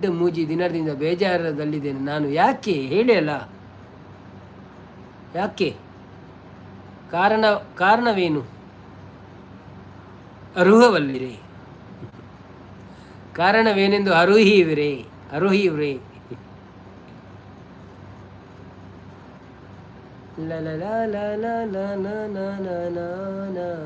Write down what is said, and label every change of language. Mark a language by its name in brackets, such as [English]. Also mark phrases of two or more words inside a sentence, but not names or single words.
[Kannada] ಮೂಜಿ ದಿನದಿಂದ ಬೇಜಾರದಲ್ಲಿದ್ದೇನೆ ನಾನು ಯಾಕೆ ಹೇಳಿ ಅಲ್ಲ ಯಾಕೆ ಕಾರಣವೇನು ಅರುಹವಲ್ಲಿರೇ ಕಾರಣವೇನೆಂದು ಅರುಹಿವ್ರೆ ಲ ಲ ಲ ಲ ಲ ಲ ಲ ಲ ಲ ಲ